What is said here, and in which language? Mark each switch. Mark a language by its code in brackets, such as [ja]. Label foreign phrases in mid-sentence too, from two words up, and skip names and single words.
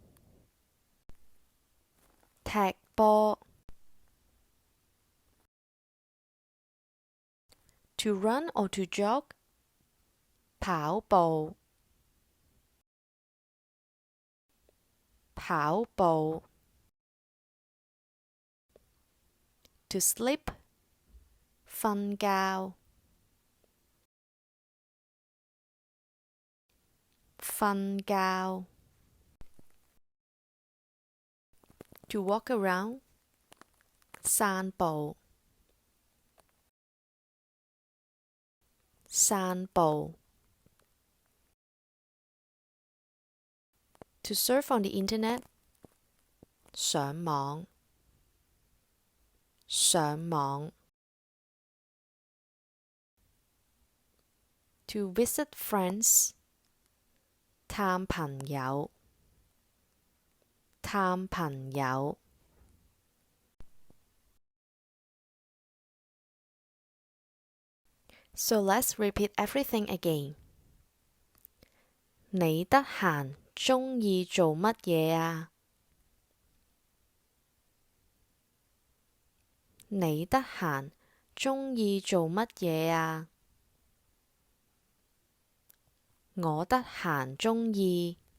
[en] 踢波。To run or to jog 跑步。跑步。To sleep 瞓覺。瞓覺。To walk around 散步。散步。To surf on the internet 上網。上網。To visit friends [yue] 探朋友。探朋友。 [en] So let's repeat everything again. [yue] 你得閒鍾意做乜嘢啊？你得閒鍾意做乜嘢啊？我得閒鍾意。